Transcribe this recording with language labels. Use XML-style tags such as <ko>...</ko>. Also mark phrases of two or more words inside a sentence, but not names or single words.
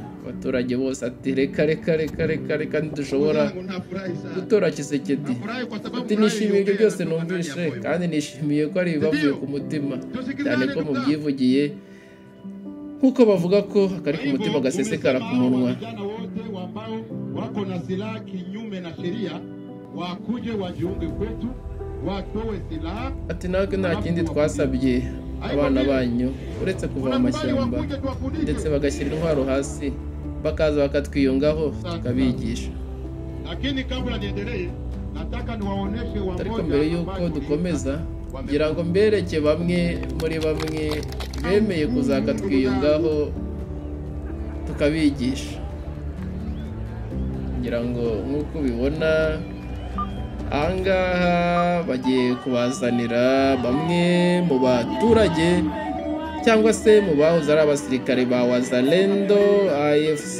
<rw>Abaturage bose ati reka ntidushobora gutora Tshisekedi. Ati nishimiye ibyo byose numvishe, kandi nishimiye ko ari ibibavuye ku mutima, cyane ko mubyivugiye nk'uko bavuga ko akari ku mutima gasesekara ku munwa.</rw> <sw>Wako na silaha kinyume na sheria wakuje wajiunge kwetu, watoe silaha.</sw> <rw>Ati natwe nta kindi twasabye abana banyu uretse kuva mu mashyamba ndetse bagashyira intwaro hasi bakaza bakatwiyungaho tukabigisha.</rw> <sw>Lakini kabla niendelee, nataka niwaoneshe wamoja.</sw> <rw>Ariko mbere y'uko dukomeza ngira ngo mbereke bamwe muri bamwe bemeye kuzakatwiyungaho tukabigisha. Ngira ngo nk'uko ubibona ahangaha bagiye kubazanira bamwe mu baturage cyangwa se mu bahoze ari abasirikare ba Wazalendo AFC.</rw>